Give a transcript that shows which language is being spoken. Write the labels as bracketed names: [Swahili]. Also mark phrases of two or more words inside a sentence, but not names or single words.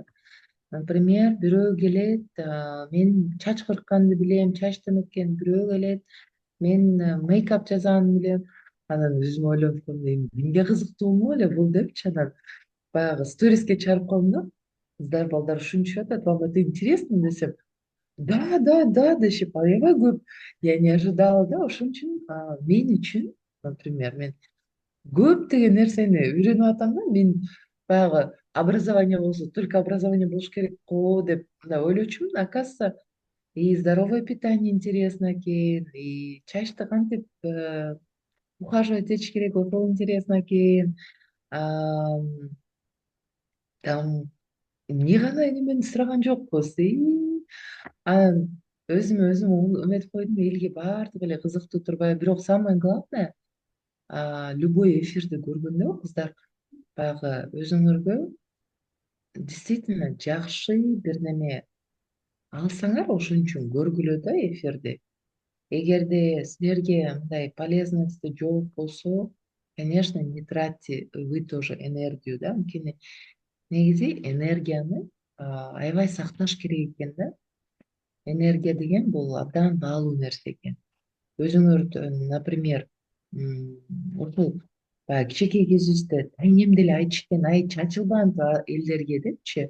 [Kyrgyz] Например, бирөө келет, мен чач кыркканды билем, чачтым экен. Бирөө келет, мен мейкап жасаганды билем. Анан өзүм ойлоп койдум, эмне кызыктууму эле бул депчи. Анан баягы сториске чыгарып коем да. Кыздар, балдар ушинтишип атат, [Russian] вам это интересно десем. [Kyrgyz] Да, да, да дешип аябай көп. [Russian] Я не ожидала да. [Kyrgyz] Ошон үчүн мен үчүн, например, мен көптөгөн нерсени үйрөнүп атам да. Мен баягы образование болсо [Russian] только образование [Kyrgyz] болуш керек го деп мындай ойлочумун. [Russian] Оказывается, и здоровое питание интересно [Kyrgyz] экен, и чачты кантип ухаживать этиш керек, ошол интересно экен. Там эмне гана немени сураган жокпуз. Анан өзүм эметип койдум, элге баардыгы эле кызыктуу турбайбы. Бирок [Russian] самое главное, [Kyrgyz] любой эфирди көргөндө кыздар баягы өзүңөргө действительно жакшы бир неме алсаңар, ошон үчүн көргүлө да эфирди. Эгерде силерге мындай полезности жок болсо, [Russian] конечно, не тратьте вы тоже энергию, да. [Kyrgyz] Анткени негизи энергияны аябай сакташ керек экен да. Энергия деген бул абдан баалуу нерсе экен. Өзүңөрдөн, например, ушул баягы кичинекей кезибизде таңем деле айтышты экен, ай чачылба элдерге депчи.